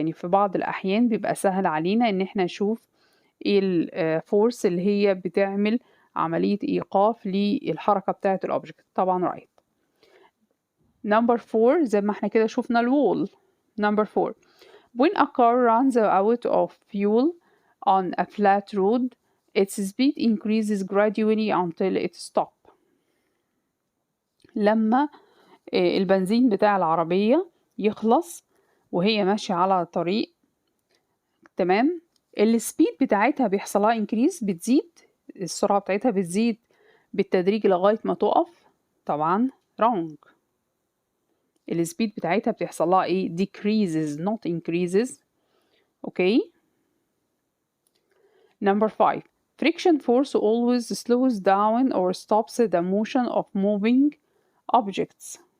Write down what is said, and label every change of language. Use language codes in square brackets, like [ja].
[ar] يعني في بعض الأحيان بيبقى سهل علينا إن احنا نشوف الفورس اللي هي بتعمل عملية إيقاف للحركة بتاعة الأوبجكت، طبعا right. Number 4 زي ما احنا كده شوفنا الوول. [en] Number 4. When a car runs out of fuel on a flat road its speed increases gradually until it stops. [ar] لما البنزين بتاع العربية يخلص وهي ماشية على طريق، تمام، السبيد بتاعتها بيحصلها increase، بتزيد السرعة بتاعتها بتزيد بالتدريج لغاية ما تقف، طبعا wrong. السبيد بتاعتها بتحصلها ايه؟ [en] decreases not increases. okay. Number 5. Friction force always slows down or stops the motion of moving objects.